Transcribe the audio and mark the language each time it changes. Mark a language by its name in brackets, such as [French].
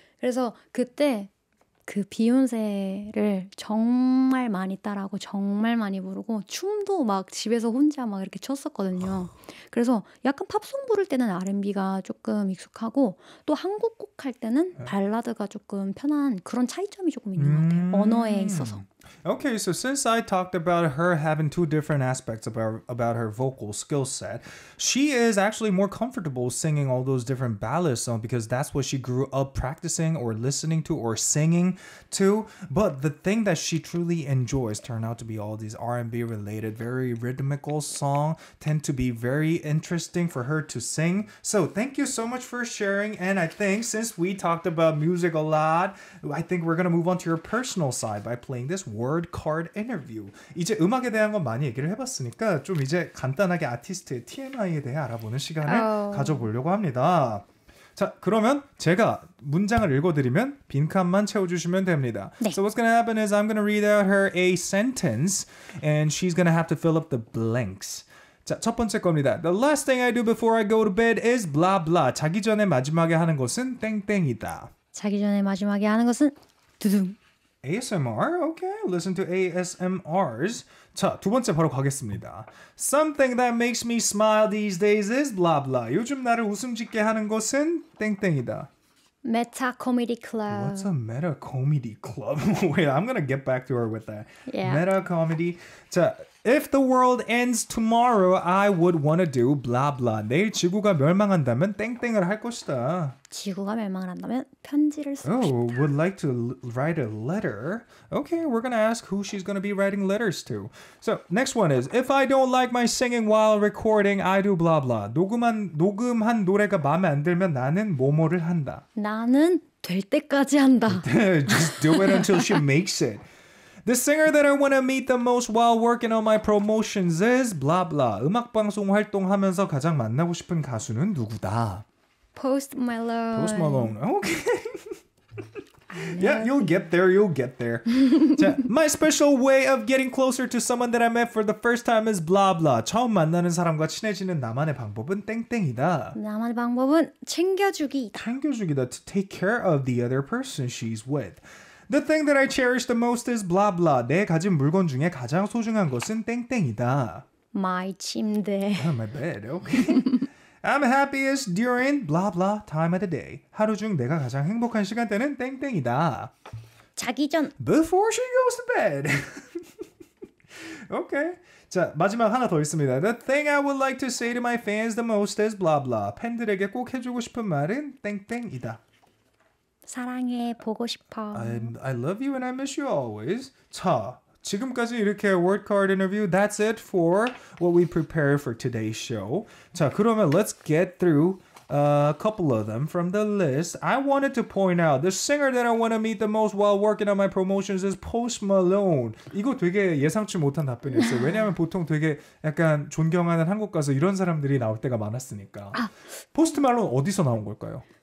[Korean] 그래서 그때 그 비욘세를 정말 많이 따라하고 정말 많이 부르고 춤도 막 집에서 혼자 막 이렇게 췄었거든요. 그래서 약간 팝송 부를 때는 R&B가 조금 익숙하고 또 한국 곡 할 때는 발라드가 조금 편한 그런 차이점이 조금 있는 것 같아요. 언어에 있어서. [English] Okay, so since I talked about her having two different aspects about her vocal skill set, she is actually more comfortable singing all those different ballad songs because that's what she grew up practicing or listening to or singing to. But the thing that she truly enjoys turn out to be all these R&B related, very rhythmical songs tend to be very interesting for her to sing. So thank you so much for sharing. And I think since we talked about music a lot, I think we're going to move on to your personal side by playing this word card interview. [Korean] 이제 음악에 대한 건 많이 얘기를 해봤으니까 좀 이제 간단하게 아티스트의 TMI에 대해 알아보는 시간을 가져보려고 합니다. 자, 그러면 제가 문장을 읽어드리면 빈칸만 채워주시면 됩니다. 네. [English] So what's going to happen is I'm going to read out her a sentence and she's going to have to fill up the blanks. [Korean] 자, 첫 번째 겁니다. [English] The last thing I do before I go to bed is blah blah. [Korean] 자기 전에 마지막에 하는 것은 땡땡이다. 자기 전에 마지막에 하는 것은 두둥. [English] ASMR? Okay, listen to ASMRs. [Korean] 자, 두 번째 바로 가겠습니다. [English] Something that makes me smile these days is blah blah. [Korean] 요즘 나를 웃음 짓게 하는 것은 땡땡이다. 메타 코미디 클럽. [English] What's a meta comedy club? Wait, I'm gonna get back to her with that. Yeah. Meta comedy. 자, If the world ends tomorrow, I would want to do blah blah. [Korean] 내일 지구가 멸망한다면 땡땡을 할 것이다. 지구가 멸망을 한다면 편지를 쓰고 Oh, 싶다. [English] would like to write a letter. Okay, we're going to ask who she's going to be writing letters to. So, next one is If I don't like my singing while recording, I do blah blah. [Korean] 녹음한 노래가 마음에 안 들면 나는 뭐뭐를 한다. 나는 될 때까지 한다. [English] Just do it until she makes it. The singer that I want to meet the most while working on my promotions is blah blah. [Korean] 음악방송 활동하면서 가장 만나고 싶은 가수는 누구다? [English] Post Malone. Post Malone. Okay. Yeah, you'll get there. 자, my special way of getting closer to someone that I met for the first time is blah blah. [Korean] 처음 만나는 사람과 친해지는 나만의 방법은 땡땡이다. 나만의 방법은 챙겨주기이다. 챙겨주기다. [English] To take care of the other person she's with. The thing that I cherish the most is blah blah. [Korean] 내 가진 물건 중에 가장 소중한 것은 땡땡이다. My 침대. [English] Oh, my bed. Okay. I'm happiest during blah blah time of the day. [Korean] 하루 중 내가 가장 행복한 시간대는 땡땡이다. 자기 전. [English] Before she goes to bed. Okay. [Korean] 자, 마지막 하나 더 있습니다. [English] The thing I would like to say to my fans the most is blah blah. [Korean] 팬들에게 꼭 해주고 싶은 말은 땡땡이다. 사랑해, 보고 싶어. [English] I love you and I miss you always. [Korean] 자, 지금까지 이렇게 [English] word card interview. That's it for what we prepared for today's show. [Korean] 자, 그러면 [English] let's get through a couple of them from the list. I wanted to point out the singer that I want to meet the most while working on my promotions is Post Malone. [Korean] 이거 되게 예상치 못한 답변이었어요. 왜냐하면 보통 되게 약간 존경하는 한국 가수 이런 사람들이 나올 때가 많았으니까. 포스트 말론 어디서 나온 걸까요?